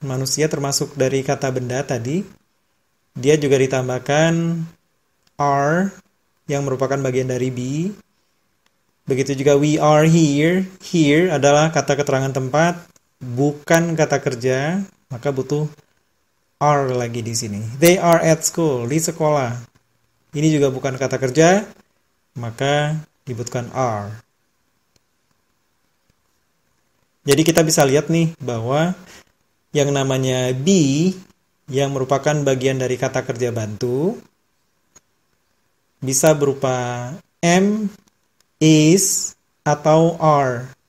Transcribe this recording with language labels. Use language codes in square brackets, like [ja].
[id] Manusia termasuk dari kata benda tadi. Dia juga ditambahkan are, yang merupakan bagian dari be. Begitu juga [en] we are here. [id] Here adalah kata keterangan tempat, bukan kata kerja, maka butuh are lagi di sini. [en] They are at school, [id] di sekolah. Ini juga bukan kata kerja, maka dibutuhkan are. Jadi kita bisa lihat nih bahwa yang namanya be, yang merupakan bagian dari kata kerja bantu, bisa berupa am, is, atau are.